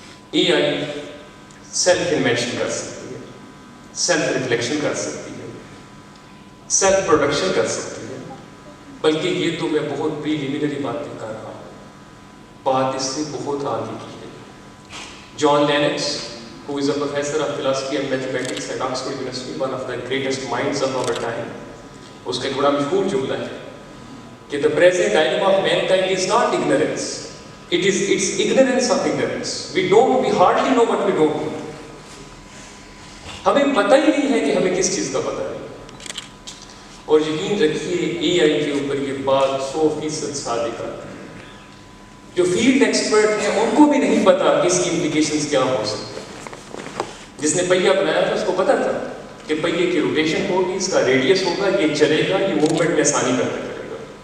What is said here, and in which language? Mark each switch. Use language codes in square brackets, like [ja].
[ur] اے آئی self invention کر سکتی ہے، سیلف ریفلیکشن کر سکتی ہے، سیلف پروڈکشن کر سکتی ہے. بلکہ یہ تو میں بہت پریلیمنری باتیں کر رہا ہوں، بات اس سے بہت آگے کی ہے. [en] John Lennox who is a professor of philosophy and mathematics at Oxford University, one of the greatest minds of our time, [ur] اس کا ایک بڑا مشہور جملہ ہے کہ [en] the present dilemma of mankind is not ignorance, it's ignorance of ignorance. We hardly know what we don't know. [ur] ہمیں پتہ ہی نہیں ہے کہ ہمیں کس چیز کا پتہ ہے. اور یقین رکھیے اے آئی کے اوپر یہ بات 100% صادق ہے. جو فیلڈ ایکسپرٹ ہیں ان کو بھی نہیں پتا کہ اس کی امپلیکیشنز کیا ہو سکتے ہیں. جس نے پہیا بنایا تھا اس کو پتا تھا کہ پہیے کی روٹیشن ہوگی، اس کا ریڈیس ہوگا، یہ چلے گا، یہ موومنٹ میں آسانی پیدا کرے گا.